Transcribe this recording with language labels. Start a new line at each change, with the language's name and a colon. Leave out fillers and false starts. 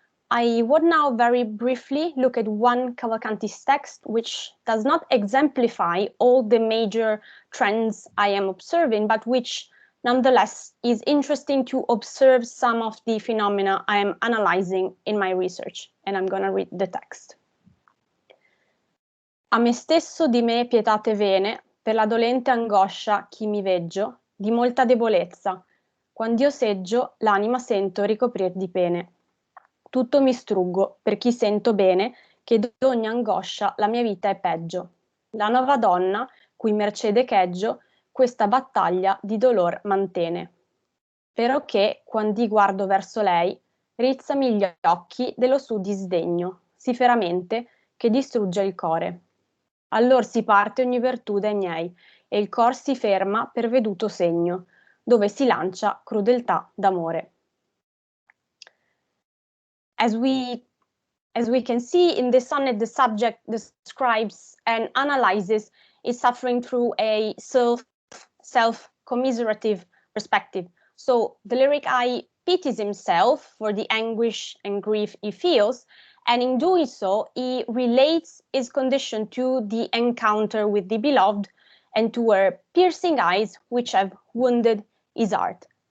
English: I would now very briefly look at one Cavalcanti's text which does not exemplify all the major trends I am observing, but which nonetheless is interesting to observe some of the phenomena I am analyzing in my research, and I'm going to read the text.
Italian: A me stesso di me pietate vene, per la dolente angoscia chi mi veggio, di molta debolezza, quand'io seggio l'anima sento ricoprir di pene. Tutto mi struggo, per chi sento bene, che d'ogni angoscia la mia vita è peggio. La nuova donna, cui mercede cheggio, questa battaglia di dolor mantene. Però che, quand'i guardo verso lei, rizzami gli occhi dello suo disdegno, sì feramente, che distrugge il core. Allor si parte ogni virtù dai miei, e il cor si ferma per veduto segno, dove si lancia crudeltà d'amore.
English: As we can see in this sonnet, the subject describes and analyzes is suffering through a self-commiserative perspective. So the lyric I pities himself for the anguish and grief he feels, and in doing so, he relates his condition to the encounter with the beloved and to her piercing eyes which have wounded his heart.